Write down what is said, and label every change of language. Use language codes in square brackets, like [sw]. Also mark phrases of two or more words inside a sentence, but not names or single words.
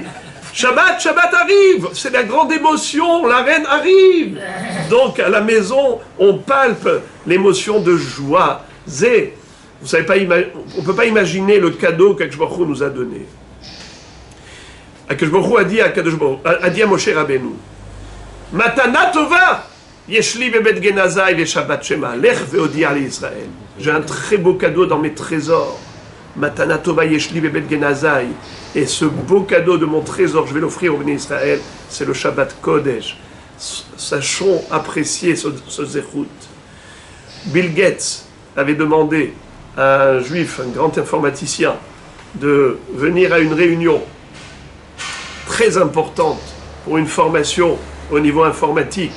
[fr] Shabbat arrive, c'est la grande émotion, la reine arrive. Donc à la maison, on palpe l'émotion de joie. Zé, vous savez pas, on ne peut pas imaginer le cadeau qu' [he] הקדוש ברוך הוא [fr] nous a donné. [he] הקדוש ברוך הוא [fr] a dit à [he] משה רבנו מתנה טובה יש לי בבית גנזי ושבת שמה לך והודיע אל ישראל. [fr] J'ai un très beau cadeau dans mes trésors. [he] מתנה טובה יש לי בבית גנזי. [fr] Et ce beau cadeau de mon trésor, je vais l'offrir au [he] בני ישראל, [fr] c'est le [he] שבת קודש. [fr] Sachons apprécier ce zéchout. Bill Gates avait demandé à un juif, un grand informaticien, de venir à une réunion très importante pour une formation au niveau informatique.